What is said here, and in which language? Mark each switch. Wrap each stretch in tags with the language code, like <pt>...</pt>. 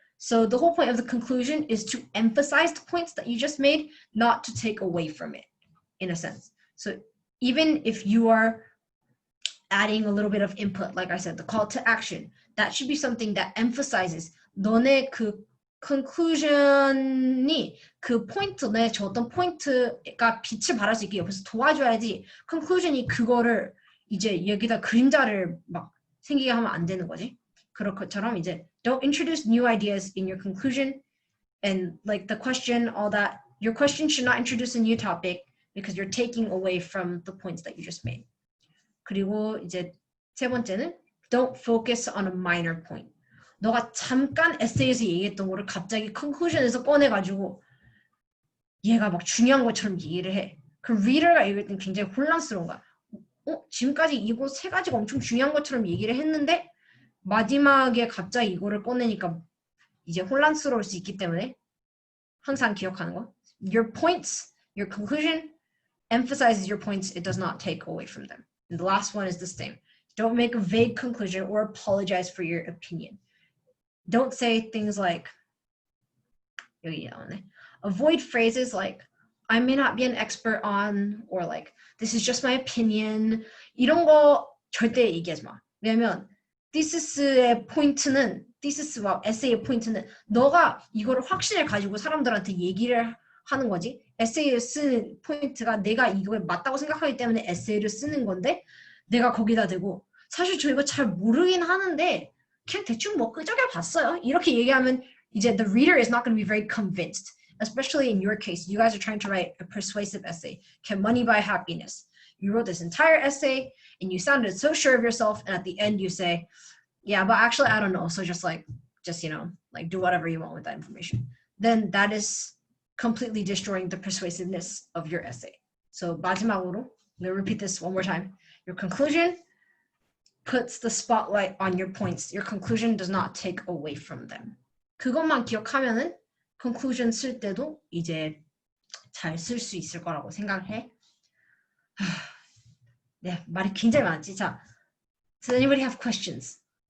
<en>So the whole point of the conclusion is to emphasize the points that you just made, not to take away from it, in a sense. So even if you are adding a little bit of input, like I said, the call to action, that should be something that emphasizes</en> <ko>너네 그 conclusion이 그 포인트 내 저 어떤 포인트가 빛을 발할 수 있게 옆에서 도와줘야지 conclusion이 그거를 이제 여기다 그림자를 막 생기게 하면 안 되는 거지. 그런 것처럼 이제</ko> <en>don't introduce new ideas in your conclusion and like the question all that your question should not introduce a new topic because you're taking away from the points that you just made.</en> <ko>그리고 이제 세 번째는</ko> <en>don't focus on a minor point.</en> <ko>너가 잠깐 에세이에서 얘기했던 거를 갑자기 conclusion에서 꺼내가지고 얘가 막 중요한 것처럼 얘기를 해. 그럼 reader가 읽을 땐 굉장히 혼란스러운 거야. 지금까지 이거 세 가지가 엄청 중요한 것처럼 얘기를 했는데 마지막에 갑자기 이거를 꺼내니까 이제 혼란스러울 수 있기 때문에 항상 기억하는 거.</ko> <en>Your points, your conclusion emphasizes your points. It does not take away from them. And the last one is the same. Don't make a vague conclusion or apologize for your opinion. Don't say things like,</en> <ko>여기 나오네.</ko> <en>Avoid phrases like, I may not be an expert on, or like, this is just my opinion.</en> <ko>이런 거 절대 얘기하지 마. 왜냐면 thesis thesis,와 에세이의 포인트는 너가 이거를 확신을 가지고 사람들한테 얘기를 하는 거지. 에세이를 쓰는 포인트가 내가 이거에 맞다고 생각하기 때문에 에세이를 쓰는 건데 내가 거기다 대고 사실 저 이거 잘 모르긴 하는데 그냥 대충 뭐 끄적여 봤어요. 이렇게 얘기하면 이제</ko> <en>the reader is not going to be very convinced. Especially in your case, you guys are trying to write a persuasive essay. Can money buy happiness? You wrote this entire essay and you sounded so sure of yourself, and at the end you say, yeah, but actually I don't know. So just you know, like do whatever you want with that information. Then that is completely destroying the persuasiveness of your essay. So</en> <ko>마지막으로,</ko> <en>I'm going to repeat this one more time. Your conclusion puts the spotlight on your points. Your conclusion does not take away from them.</en> <ko>그것만 기억하면은 conclusion 쓸 때도 이제 잘 쓸 수 있을 거라고 생각해. 네, 말이 굉장히 많지.</ko> <en>자, does anybody have questions?</en>